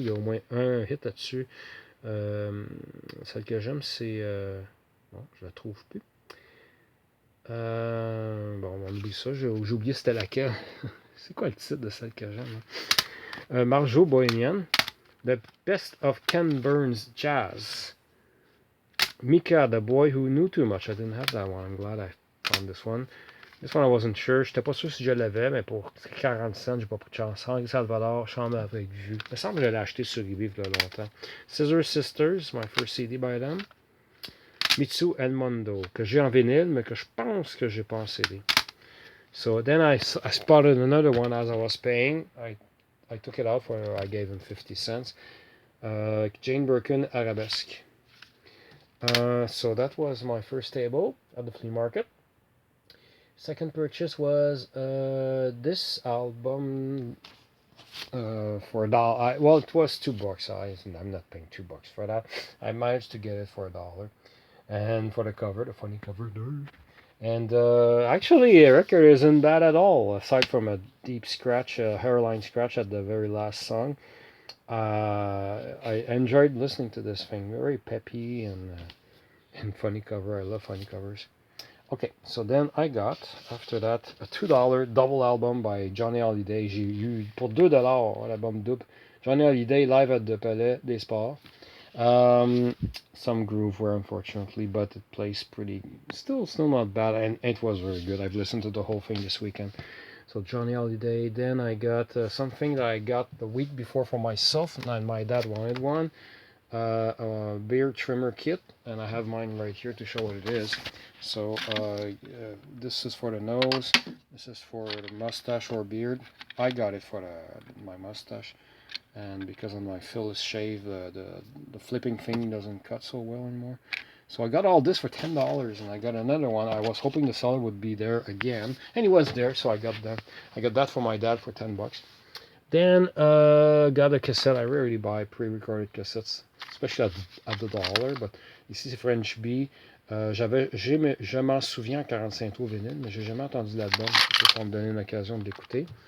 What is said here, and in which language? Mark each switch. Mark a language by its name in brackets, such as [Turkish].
[French] Il y a au moins un hit là-dessus. Celle que j'aime, c'est... bon, je la trouve plus. Bon, on oublie ça. J'ai oublié c'était laquelle. C'est quoi le titre de celle que j'aime? Marjo Bohémienne. [English] The Best of Ken Burns Jazz. Mika, the Boy Who Knew Too Much. I didn't have that one. I'm glad I found this one. This one I wasn't sure. [French] J'étais pas sûr si je l'avais, mais pour 40 cents, j'ai pas pris de chance. Henri Salvador, Chambre avec vue. Il me semble que je l'ai acheté sur eBay il y a longtemps. [English] Scissor Sisters, my first CD by them. [French] Mitsu El Mundo, que j'ai en vinyle, mais que je pense que j'ai pas en CD. [English] So then I spotted another one as I was paying. I took it out for, I gave him 50 cents. Jane Birkin Arabesque. So that was my first table at the flea market. Second purchase was this album for $1. Well, it was $2. I'm not paying $2 for that. I managed to get it for $1. And for the cover, the funny cover there. And actually, the record isn't bad at all, aside from a deep scratch, a hairline scratch at the very last song. I enjoyed listening to this thing. Very peppy and funny cover. I love funny covers. Okay, so then I got, after that, a $2 double album by Johnny Hallyday. [French] J'ai eu, pour $2, l'album double. [English] Johnny Hallyday live at the Palais des Sports. Some grooveware, unfortunately, but it plays pretty, still not bad, and it was very good. I've listened to the whole thing this weekend. So Johnny Hallyday. Then I got something that I got the week before for myself, and my dad wanted one. A beard trimmer kit, and I have mine right here to show what it is. So this is for the nose, this is for the mustache or beard. I got it for my mustache, and because of my Phyllis shave, the flipping thing doesn't cut so well anymore. So I got all this for $10, and I got another one. I was hoping the seller would be there again, and he was there, so I got that. I got that for my dad for $10. Then got a cassette. I rarely buy pre-recorded cassettes, especially at the dollar. But [French] ici c'est French B. Je m'en souviens 45 tours vinyle, mais j'ai jamais entendu l'album. Ça va me donner une occasion de l'écouter.